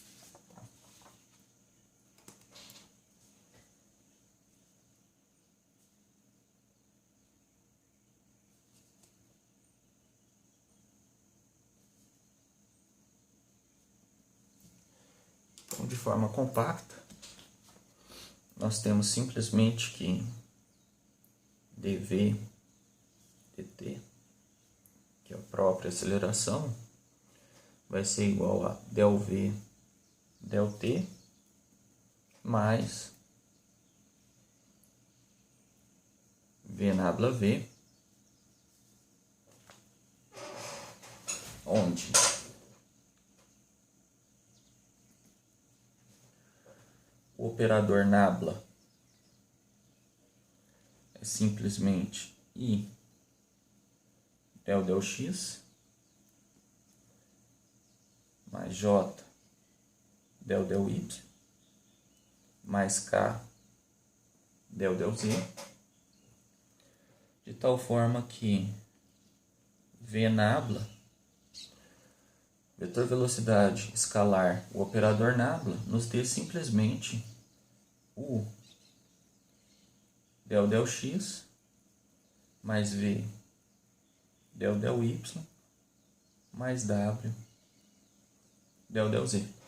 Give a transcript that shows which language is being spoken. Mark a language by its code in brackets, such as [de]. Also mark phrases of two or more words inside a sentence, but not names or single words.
[pt] Então, de forma compacta, nós temos simplesmente que dv dt, que é a própria aceleração, vai ser igual a del v del t mais v nabla v onde o operador nabla é simplesmente I del x mais J del y mais K del z, de tal forma que V nabla, vetor velocidade escalar, o operador nabla, nos dê simplesmente U del x mais V del y mais W del z.